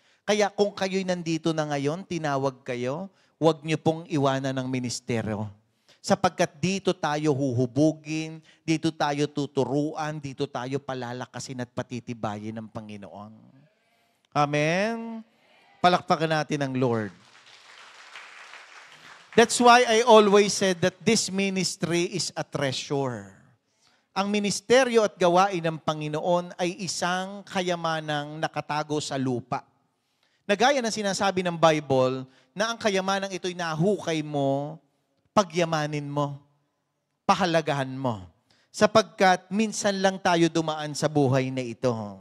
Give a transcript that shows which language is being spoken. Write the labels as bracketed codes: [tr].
[tl] Kaya kung kayo'y nandito na ngayon, tinawag kayo, huwag niyo pong iwanan ng ministeryo. Sapagkat dito tayo huhubugin, dito tayo tuturuan, dito tayo palalakasin at patitibayin ng Panginoon. Amen? Palakpakan natin ang Lord. [en] That's why I always said that this ministry is a treasure. [tl] Ang ministeryo at gawain ng Panginoon ay isang kayamanang nakatago sa lupa. Nagaya ng sinasabi ng Bible na ang kayamanang ito'y nahukay mo, pagyamanin mo, pahalagahan mo. sapagkat minsan lang tayo dumaan sa buhay na ito.